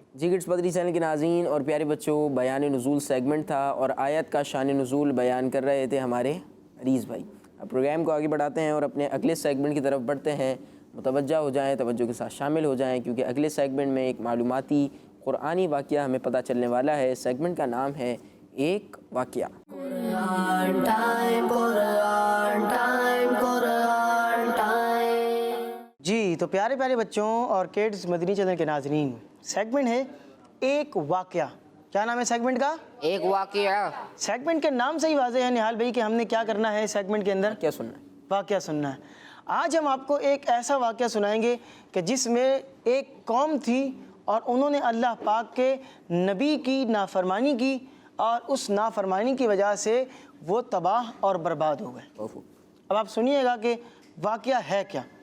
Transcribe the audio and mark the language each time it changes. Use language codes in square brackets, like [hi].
[ur] جی kids بدری channel کے ناظرین اور پیارے بچوں، بیان نزول سیگمنٹ تھا اور آیت کا شان نزول بیان کر رہے تھے ہمارے عریض بھائی۔ اب پروگرام کو آگے بڑھاتے ہیں اور اپنے اگلے سیگمنٹ کی طرف بڑھتے ہیں۔ متوجہ ہو جائیں، توجہ کے ساتھ شامل ہو جائیں، کیونکہ اگلے سیگمنٹ میں ایک معلوماتی قرآنی واقعہ ہمیں پتہ چلنے والا ہے۔ سیگمنٹ کا نام ہے ایک واقعہ۔ [en] Quran time, Quran time, Quran time. [ur] جی تو پیارے پیارے بچوں اور کڈس مدنی چینل کے ناظرین، سیگمنٹ ہے ایک واقعہ۔ کیا نام ہے سیگمنٹ کا؟ ایک واقعہ۔ سیگمنٹ کے نام سے ہی واضح ہے نہال بھائی کہ ہم نے کیا کرنا ہے سیگمنٹ کے اندر؟ کیا سننا ہے؟ واقعہ سننا ہے۔ آج ہم آپ کو ایک ایسا واقعہ سنائیں گے کہ جس میں ایک قوم تھی اور انہوں نے اللہ پاک کے نبی کی نافرمانی کی اور اس نافرمانی کی وجہ سے وہ تباہ اور برباد ہو گئے۔ اب آپ سنیے گا کہ واقعہ ہے کیا۔